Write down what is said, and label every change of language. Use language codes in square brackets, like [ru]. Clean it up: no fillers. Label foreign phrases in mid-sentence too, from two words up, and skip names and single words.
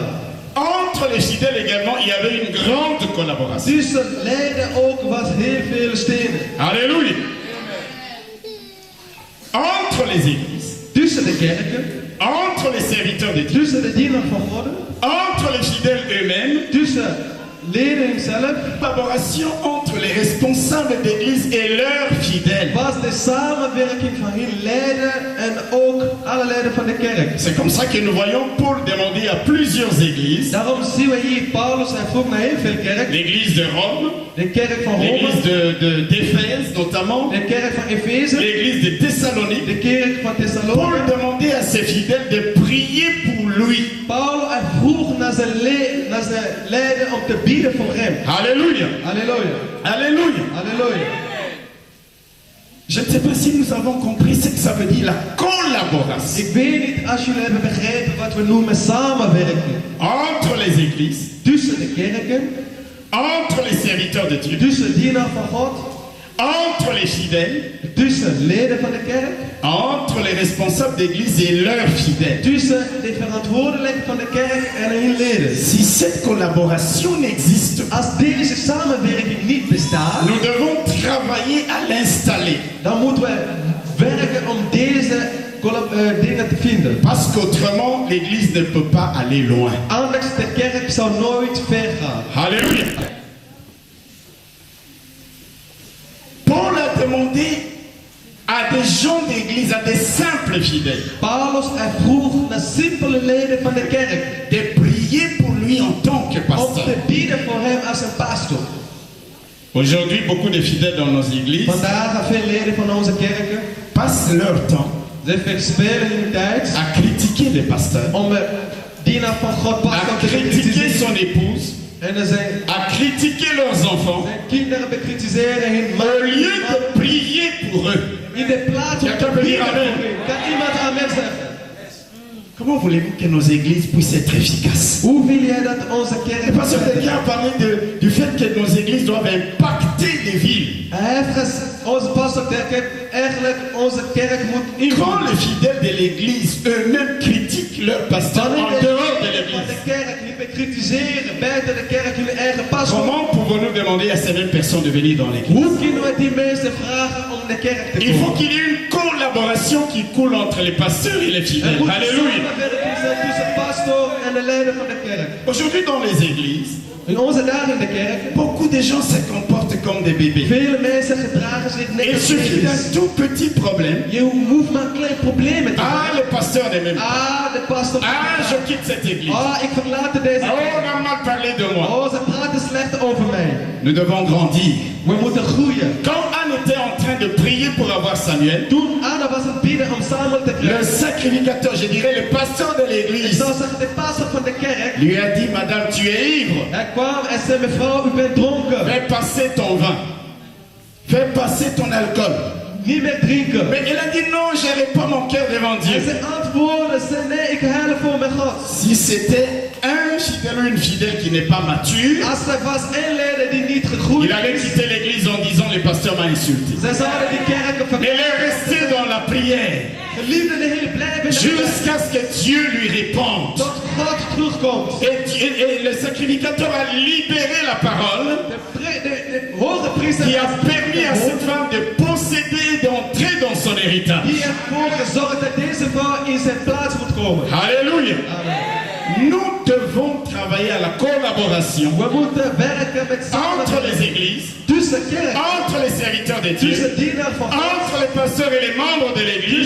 [fr] Entre les fidèles également, il y avait une grande collaboration. [nl] Tussen leden ook was heel veel steunen. [fr] Alléluia. Entre les églises, [nl] Tussen de kerken, [fr] entre les serviteurs de Dieu, [nl] tussen de dienaar van God, [fr] entre les fidèles eux-mêmes, [nl] tussen leden zelf, [fr] collaboration entre les responsables d'église et leurs fidèles. [nl] was de samenwerking van hun leden en ook alle leden van de kerk. [fr] C'est comme ça que nous voyons Paul demander à plusieurs églises, [nl] Daarom zien we hier Paulus, hij vroeg naar heel veel kerk. [fr] l'église de Rome, [nl] De kerk van Rome, [fr] l'église d'Éphèse notamment, [nl] de kerk van Efeze, [fr] l'église de Thessalonique. [nl] de kerk van Paul Thessalonië. [fr] demandait à ses fidèles de prier pour lui. [nl] Paulus hij vroeg naar zijn leden om te bieden voor hem. [fr] Alléluia. [nl] Halleluja, [fr] Alléluia. [nl] halleluja. [fr] Je ne sais pas si nous avons compris ce que ça veut dire, la collaboration [nl] Ik weet niet als jullie hebben begrepen wat we noemen samenwerking. [fr] entre les églises, [nl] Tussen de kerken, [fr] entre les serviteurs de Dieu, [nl] tussen dienaar van God, [fr] entre les fidèles, [nl] tussen leden van de kerk, [fr] entre les responsables d'église et leurs fidèles. [nl] tussen de verantwoordelijken van de kerk en hun leden. [fr] Si cette collaboration n'existe pas, [nl] Als deze samenwerking niet bestaat, [fr] nous devons travailler à l'installer. [nl] dan moeten we werken om deze dingen te vinden. [fr] Parce qu'autrement, l'église ne peut pas aller loin. [nl] Anders de kerk zou nooit ver gaan. [fr] Alléluia. Paul a demandé à des gens d'église, à des simples fidèles, [nl] Paulus hij vroeg naar simpele leden van de kerk [fr] de prier pour lui en tant que [nl] om [fr] pasteur. [nl] te bieden voor hem als een pastor. [fr] Aujourd'hui, beaucoup de fidèles dans nos églises [nl] Vandaag gaan veel leden van onze kerken, [fr] passent leur temps [nl] ze verspelen hun tijd [fr] à critiquer les pasteurs, [nl] om dienaar van God [fr] à [nl] pastor te [fr] critiquer [nl] bekritiseren. [fr] son épouse, [nl] En dan zijn [fr] à critiquer leurs enfants, [nl] kinderen bekritiseren hun [fr] au [nl] man. [fr] lieu de prier pour eux. [nl] In de plaats om Ja, te kan we bieden hier voor amen? hen. Kan iemand amen zeggen? [fr] Comment voulez-vous que nos églises puissent être efficaces? [nl] Hoe wil jij dat onze kerk... [fr] Le pasteur Delia a parlé du fait que nos églises doivent impacter les villes. [nl] Hij heeft onze pastor kerk eigenlijk onze kerk moet [fr] Quand [nl] invullen. [fr] les fidèles de l'église eux-mêmes critiquent leur pasteur en [nl] Wanneer de [fr] dehors de [nl] leden van de [fr] l'église, [nl] kerk niet bekritiseren buiten de kerk hun eigen pastor. [fr] comment pouvons-nous demander à ces mêmes personnes de venir dans l'église? [nl] Hoe kunnen we die mensen vragen om de kerk te [fr] Il faut [nl] komen? [fr] qu'il y ait une collaboration qui coule entre les pasteurs et les [nl] Er [fr] fidèles. [nl] moet [fr] Alléluia. [nl] samenwerking zijn tussen pastor en de leden van de kerk. [fr] Aujourd'hui dans les églises, [nl] In onze dagen in de kerk, [fr] beaucoup de gens se comportent comme des bébés. [nl] vele mensen gedragen zich net [fr] Il [nl] als [fr] suffit d'un [nl] baby's. [fr] tout petit problème. [nl] Je hoeft maar een klein probleem te Ah, hebben. [fr] le pasteur n'est même pas. [nl] Ah, de pastor. [fr] Ah, je quitte cette église. [nl] Ah, ik verlaat deze Oh, kerk. [fr] on a mal parlé de moi. [nl] Oh, ze praten slecht over mij. [fr] Nous devons grandir. [nl] We moeten groeien. [fr] Quand Anne était en train de prier pour avoir Samuel, [nl] Toen Anna was aan het bidden om Samuel te [fr] le [nl] krijgen. [fr] sacrificateur, je dirais le pasteur de [nl] Ik [fr] l'église, [nl] zou zeggen, de pastor van de kerk. [fr] lui a dit, Madame, tu es ivre. [nl] Hij kwam en zei, mevrouw, u bent dronken. [fr] Fais passer ton vin. Fais passer ton alcool. [nl] Niet meer drinken. [fr] Mais elle a dit, non, je n'ai pas mon cœur devant [nl] En [fr] Dieu. [nl] ze antwoordde, zei, nee, ik huil voor mijn God. [fr] Si c'était un fidèle ou une fidèle qui n'est pas mature, [nl] Als er was één leden die niet gegroeid [fr] il allait [nl] is, [fr] quitter l'église en disant, le pasteur m'a insulté. [nl] ze zouden die kerken [fr] Elle [nl] verlaten. [fr] est restée dans la prière [nl] Geliefde de Heer, blijven in de kerk. [fr] jusqu'à ce que Dieu lui réponde. [nl] Tot God terugkomt. [fr] Et le sacrificateur a libéré la parole [nl] De hoge priester [fr] qui a permis à cette femme de posséder et d'entrer dans son héritage. [nl] die ervoor gezorgd dat deze vrouw in zijn plaats moet komen. [fr] Alléluia. Nous devons travailler à la collaboration [nl] We moeten werken met [fr] entre les [nl] samen [fr] églises, [nl] tussen kerk, [fr] entre les serviteurs de Dieu, [nl] tussen dienaar van God, [fr] entre les pasteurs et les membres de l'église,